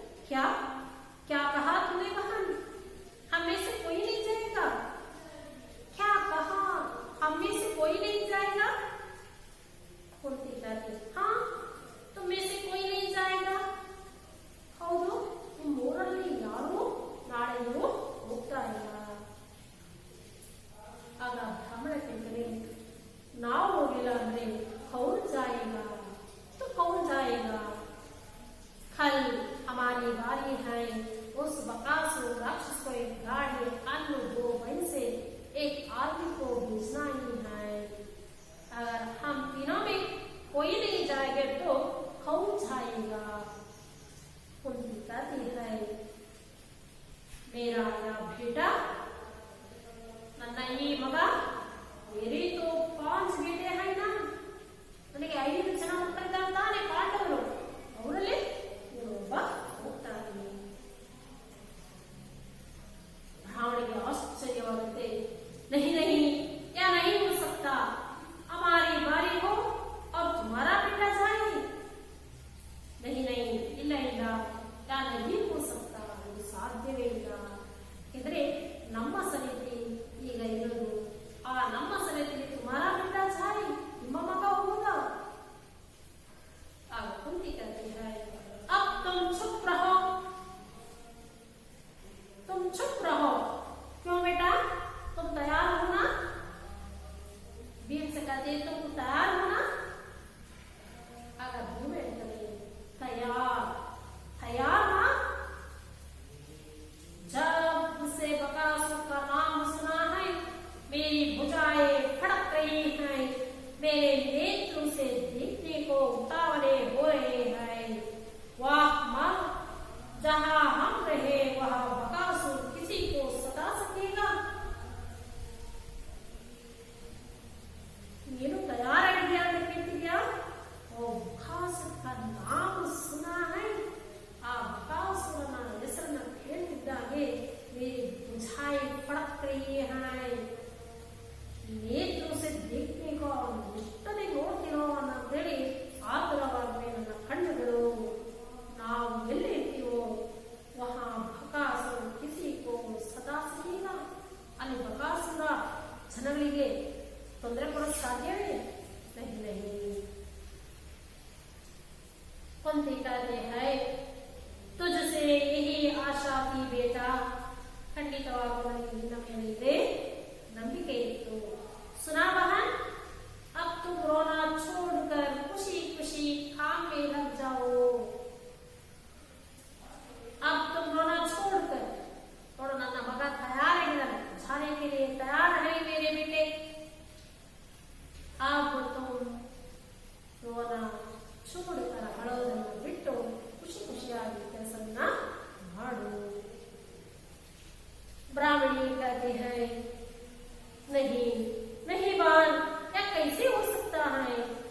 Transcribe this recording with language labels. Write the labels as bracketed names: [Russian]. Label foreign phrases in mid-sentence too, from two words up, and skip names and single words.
[Hindi] क्या क्या कहा तूने बहन? हम में से कोई नहीं जाएगा? क्या कहा? हम में से कोई नहीं जाएगा? कुंती कहती हाँ, तुम में से कोई नहीं जाएगा. [Kannada] ಹೌದು, ನಿಮ್ಮೂರಲ್ಲಿ ಯಾರು ನಾಳೆಯೂ ಹೋಗ್ತಾ ಇಲ್ಲ. ಆಗ ಬ್ರಾಹ್ಮಣ ಕೇಳ್ತಾನೆ, ನಾವು ಹೋಗಿಲ್ಲ ಅಂದ್ರೆ [Hindi] कौन जाएगा? तो कौन जाएगा? कल हमारी बारी है. उस बकासुर राक्षस को एक गाड़ी, अन्न, 2 भैंस से एक आदमी को भेजना ही है. अगर हम तीनों में कोई नहीं जाएगा तो कौन जाएगा? कुंती कहती है, मेरा या बेटा, [Kannada] ನನ್ನ ಈ ಮಗ, [Hindi] मेरे तो 5 बेटे हैं ना. [Kannada] ನನಗೆ 5 ಜನ ಮಕ್ಕಳಿದ್ದಾರೆ ತಾನೆ ಪಾಂಡವರು. ಅವರಲ್ಲಿ ಇವನೊಬ್ಬ ಹೋಗ್ತಾನೆ. ಬ್ರಾಹ್ಮಣಿಗೆ ಆಶ್ಚರ್ಯವಾಗುತ್ತೆ. [Hindi] नहीं नहीं, क्या नहीं हो सकता? हमारी बारी हो और तुम्हारा बेटा जाए. नहीं नहीं, [Kannada] ಇಲ್ಲ ಇಲ್ಲ, [Hindi] क्या नहीं हो सकता, [Kannada] ಅದು ಸಾಧ್ಯವೇ ಇಲ್ಲ. ಯಾಕಂದ್ರೆ ನಮ್ಮ ಸಮಿತಿ ಈಗ ಇರೋದು, ಆ ನಮ್ಮ ಸಮಿತಿಯಲ್ಲಿ [Hindi] तुम्हारा बेटा जाए, [Kannada] ನಿಮ್ಮ ಮಗ ಹೋದ. [Hindi] आग कुंती कहती है, अब तुम चुप रहो. तुम चुप रहो. क्यों बेटा, तुम तैयार हो ना? भीम से कहते तुम तैयार हो ना? आग भीम कहते तैयार. तैयार ना? जब से बकासुर का नाम सुना है, मेरी भुजाएं फड़क रही हैं, मेरे नेत्रों से देखने को उतावले हो रहे हैं. वाह माँ, जहाँ हम रहे वहाँ बकासुर किसी को सता सकेगा? [Kannada] ನೀನು ತಯಾರಾಗಿದ್ಯಾ ಅಂತ ಕೇಳ್ತಿದ್ಯಾ? [Hindi] ಓ, ಬಕಾಸುರ का नाम सुना है. [Kannada] ಆ ಬಕಾಸುರನ ಹೆಸರನ್ನ ಕೇಳ್ತಿದ್ದಾಗೆ [Hindi] मेरी भुजाएं फड़क रही हैं. ನೇತ್ರು से देखने को, [Kannada] ಎಷ್ಟನೇ ನೋಡ್ತೀನೋ ಅಂತೇಳಿ ಆತುರವಾಗವೆ ನನ್ನ ಕಣ್ಣುಗಳು. ನಾವು ಎಲ್ಲಿ ಇರ್ತೀವೋ [Hindi] वहाँ बकासुर किसी को सदा सकेगा. [Kannada] ಅಲ್ಲಿ ಬಕಾಸುರ ಜನಗಳಿಗೆ ತೊಂದರೆ ಕೊಡೋಕೆ ಸಾಧ್ಯವೇ? [Hindi] नहीं नहीं. कुंती कहते हैं, तुझसे यही आशा थी बेटा. [Kannada] ಖಂಡಿತವಾಗೂ ನನಗೆ ನಿನ್ನ ಮೇಲಿದೆ ನಂಬಿಕೆ ಇತ್ತು. [Hindi] सुना बहन, अब तुम रोना छोड़कर खुशी खुशी काम में लग जाओ. अब तुम रोना छोड़कर, और [Kannada] ನನ್ನ ಮಗ ತಯಾರಾಗಿದ್ದಾನೆ, [Hindi] जाने के लिए तैयार है मेरे बेटे. अब तुम रोना छोड़कर, [Kannada] ಅಳೋದನ್ನು ಬಿಟ್ಟು ಖುಷಿ ಖುಷಿಯಾಗಿ ಕೆಲಸವನ್ನ ಮಾಡು. [Hindi] ब्राह्मणी कहती है, नहीं नहीं बाल, क्या कैसे हो सकता है?